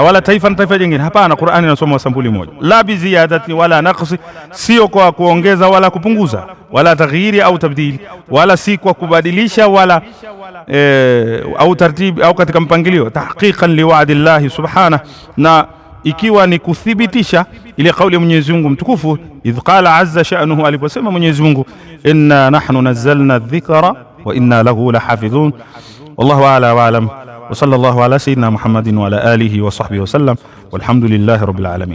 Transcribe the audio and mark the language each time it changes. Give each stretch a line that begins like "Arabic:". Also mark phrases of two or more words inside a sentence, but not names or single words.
Swahili: Wala taifa na taifa jingine, hapana. Qur'ani inasoma sampuli moja,
Arabic: لا بزيادة ولا نقص,
Swahili: sio kwa kuongeza wala kupunguza,
Arabic: ولا تغيير
Swahili: au tabdili, wala si kwa kubadilisha wala au tartibi au katika mpangilio.
Arabic: تحقيقا لوعد الله سبحانه,
Swahili: na ikiwa ni kuthibitisha ile kauli ya Mwenyezi Mungu mtukufu,
Arabic: إذ قال عز شأنه,
Swahili: aliposema Mwenyezi Mungu,
Arabic: إنا نحن نزلنا الذكر وإنا له لحافظون. والله أعلى وأعلم وصلى الله على سيدنا محمد وعلى آله وصحبه وسلم والحمد لله رب العالمين.